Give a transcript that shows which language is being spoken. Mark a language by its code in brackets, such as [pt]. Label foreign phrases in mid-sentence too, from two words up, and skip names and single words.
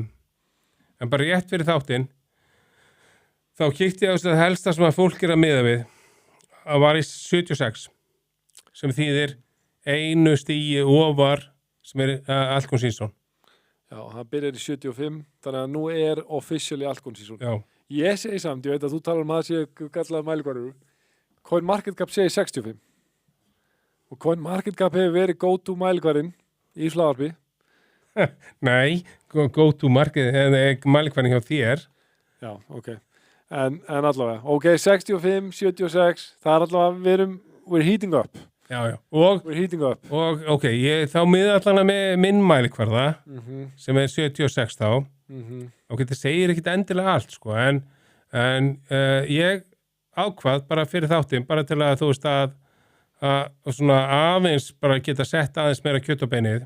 [is] En bara rétt fyrir þáttinn, þá kíkti ég á þess að helsta sem að fólk er að miða við, að var í 76, sem þýðir 1 stigi ofar sem er Altcoin Season. Já, hann byrjar í 75, þannig að nú er officially Altcoin Season. Já. Ég segi samt, ég veit að þú talar að sé gallaða mælikvarður. CoinMarketCap segir 65. Og CoinMarketCap hefur verið go-to mælikvarinn í Slagarby. Nei, go-to mælikvarinn hjá þér. Já, ok. En allavega, ok, 65, 76, það er allavega, [en] we're heating up. [is] Já. [en] We're heating up. [is] Og ok, þá miða allavega með minn mælikvarða, sem er 76 þá. Ok, það segir ekkit endilega allt, sko, en ég ákvað bara fyrir þáttinn, bara til að þú veist að svona aðeins bara geta sett aðeins meira kjöt á beinið.